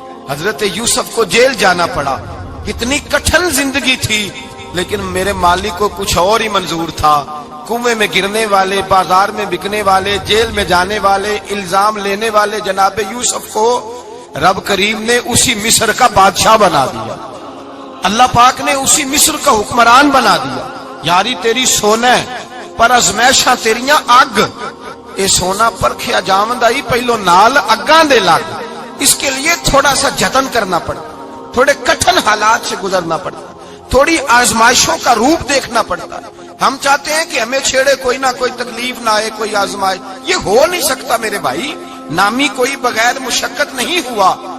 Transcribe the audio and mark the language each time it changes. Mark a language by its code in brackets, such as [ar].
[ur] حضرت یوسف کو جیل جانا پڑا. کتنی کٹھن زندگی تھی، لیکن میرے مالک کو کچھ اور ہی منظور تھا. کنویں میں گرنے والے، بازار میں بکنے والے، جیل میں جانے والے، الزام لینے والے جناب یوسف کو رب کریم نے اسی مصر کا بادشاہ بنا دیا. اللہ پاک نے اسی مصر کا حکمران بنا دیا. [pa] یاری تیری سونا پر ازمیشاں تیریاں اگ، اے سونا پرکھیا جامد آئی پہلو نال اگاں دے لگ. [ur] اس کے لیے تھوڑا سا جتن کرنا پڑتا، تھوڑے کٹھن حالات سے گزرنا پڑتا، تھوڑی آزمائشوں کا روپ دیکھنا پڑتا. ہم چاہتے ہیں کہ ہمیں چھیڑے کوئی نہ کوئی تکلیف نہ آئے، کوئی آزمائش. یہ ہو نہیں سکتا میرے بھائی. نامی کوئی بغیر مشقت نہیں ہوا.